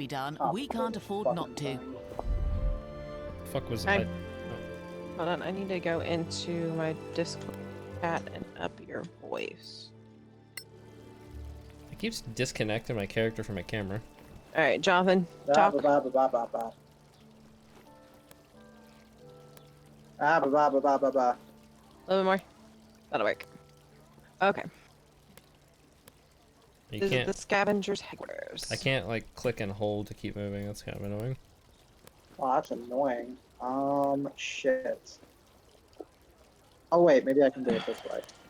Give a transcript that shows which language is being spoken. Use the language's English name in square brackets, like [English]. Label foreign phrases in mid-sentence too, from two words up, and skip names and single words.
[English] be done, we complicated can't afford fucking not to. thing. Fuck was I- I? Hold on, I need to go into my Discord chat and up your voice. It keeps disconnecting my character from my camera. All right, Jonathan, Ba, talk. ba, ba, ba, ba, ba. Ah, ba, ba, ba, ba, ba, ba. A little bit more. That'll work. Okay. You This is can't. the Scavengers headquarters. I can't like click and hold to keep moving. That's kind of annoying. Oh, that's annoying. Shit. Oh wait, maybe I can do it this way.